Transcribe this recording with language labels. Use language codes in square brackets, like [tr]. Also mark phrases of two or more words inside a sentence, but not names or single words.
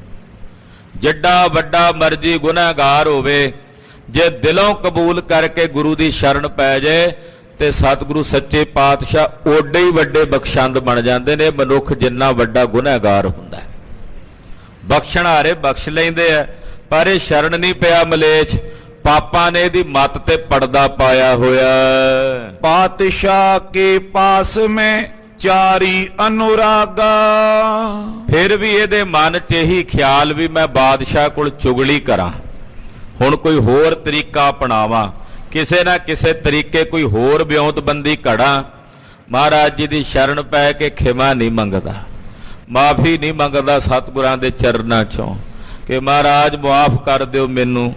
[pa] ਜਿੱਡਾ ਵੱਡਾ ਮਰਜੀ ਗੁਨਾਹਗਾਰ ਹੋਵੇ, ਜੇ ਦਿਲੋਂ ਕਬੂਲ ਕਰਕੇ ਗੁਰੂ ਦੀ ਸ਼ਰਨ ਪੈ ਜਾਏ ਤੇ ਸਤਿਗੁਰੂ ਸੱਚੇ ਪਾਤਸ਼ਾਹ ਓਡੇ ਹੀ ਵੱਡੇ ਬਖਸ਼ੰਦ ਬਣ ਜਾਂਦੇ ਨੇ। ਮਨੁੱਖ ਜਿੰਨਾ ਵੱਡਾ ਗੁਨਾਹਗਾਰ ਹੁੰਦਾ ਹੈ, ਬਖਸ਼ਣ ਹਾਰੇ ਬਖਸ਼ ਲੈਂਦੇ ਆ, ਪਰ ਇਹ ਸ਼ਰਨ ਨਹੀਂ ਪਿਆ ਮਲੇਛ। ਪਾਪਾਂ ਨੇ ਇਹਦੀ ਮੱਤ ਤੇ ਪੜਦਾ ਪਾਇਆ ਹੋਇਆ। [hi] पातशाह के पास में चारी अनुरागा। [pa] ਫਿਰ ਵੀ ਇਹਦੇ ਮਨ 'ਚ ਇਹੀ ਖਿਆਲ ਵੀ ਮੈਂ ਬਾਦਸ਼ਾਹ ਕੋਲ ਚੁਗਲੀ ਕਰਾਂ, ਹੁਣ ਕੋਈ ਹੋਰ ਤਰੀਕਾ ਅਪਣਾਵਾਂ, ਕਿਸੇ ਨਾ ਕਿਸੇ ਤਰੀਕੇ ਕੋਈ ਹੋਰ ਵਿਉਂਤਬੰਦੀ ਘੜਾਂ। ਮਹਾਰਾਜ ਜੀ ਦੀ ਸ਼ਰਨ ਪੈ ਕੇ ਖਿਮਾ ਨਹੀਂ ਮੰਗਦਾ, ਮਾਫੀ ਨਹੀਂ ਮੰਗਦਾ ਸਤਿਗੁਰਾਂ ਦੇ ਚਰਨਾਂ 'ਚੋਂ ਕਿ ਮਹਾਰਾਜ ਮੁਆਫ ਕਰ ਦਿਓ ਮੈਨੂੰ।